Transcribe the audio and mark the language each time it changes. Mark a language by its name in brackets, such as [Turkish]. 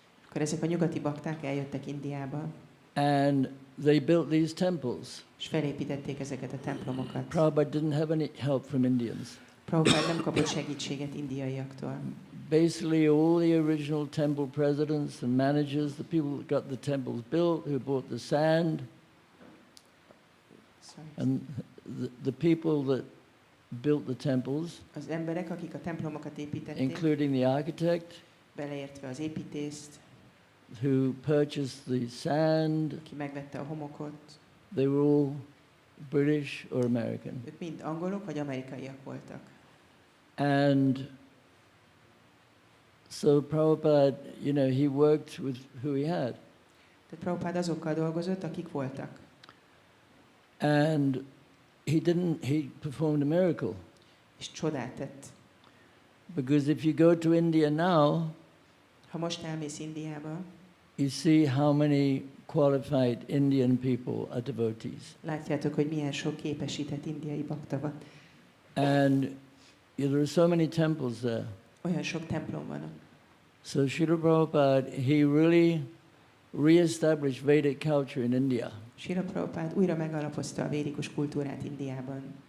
[Hungarian] Akkor ezek a nyugati bakták eljöttek Indiába, [English] and they built these temples. [Hungarian] és felépítették ezeket a templomokat. [English] Prabhupada didn't have any help from Indians. [Hungarian] Prabhupada nem kapott segítséget indiaiaktól. [English] Basically, all the original temple presidents and managers, the people that got the temples built, who bought the sand, and the people that built the temples, [Hungarian] Az emberek, akik a templomokat építették, [English] including the architect, [Hungarian] beleértve az építést, [English] who purchased the sand, [Hungarian] aki megvette a homokot, [English] they were all British or American. [Hungarian] ők mind angolok vagy amerikaiak voltak. [English] And so Prabhupada, he worked with who he had. [Hungarian] Tehát Prabhupada azokkal dolgozott, akik voltak. [English] And he performed a miracle. [Hungarian] És csodát tett. [English] Because if you go to India now, [Hungarian] Ha most elmész Indiába, [English] you see how many qualified Indian people are devotees. [Hungarian] látjátok, hogy milyen sok képesített indiai bakta van. [English] And there are so many temples there. [Hungarian] Olyan sok templom van. [English] So Srila Prabhupada, he really re-established Vedic culture in India. [Hungarian] Srila Prabhupada újra megalapozta a védikus kultúrát Indiában.